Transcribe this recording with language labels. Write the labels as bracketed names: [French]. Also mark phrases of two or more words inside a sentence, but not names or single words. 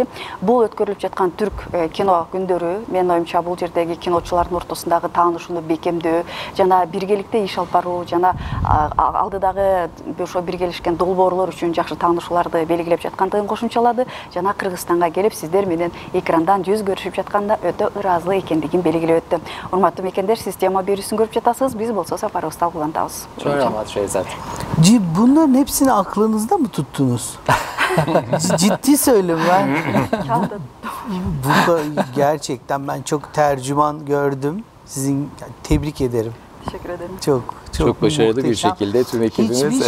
[Kyrgyz] Бул өткөрүлүп жаткан түрк кино күндөрү, менин оюмча бул жердеги киночулардын ортосундагы таанышууну бекемдөө жана биргеликте иш алып баруу жана алдыдагы ошо биргелешкен долбоорлор үчүн жакшы таанышууларды белгилеп жаткандыгын кошумчалады. Жана Кыргызстанга келип сиздер менен экрандан жүз көрүшүп жатканда өтө ыраазылык экендигин белгилеп өттү. Урматтуу мекендер, сиз тема берүүсүн көрүп жатасыз, биз болсо сапарыбызды алгылантабыз. [Turkish] Çok rahmat Şehzat. Bunların hepsini aklınızda mı tuttunuz? Ciddi söylüyorum ben. Burada gerçekten ben çok tercüman gördüm. Sizin tebrik ederim. Teşekkür ederim. Çok başarılı bir şekilde tüm ekibimiz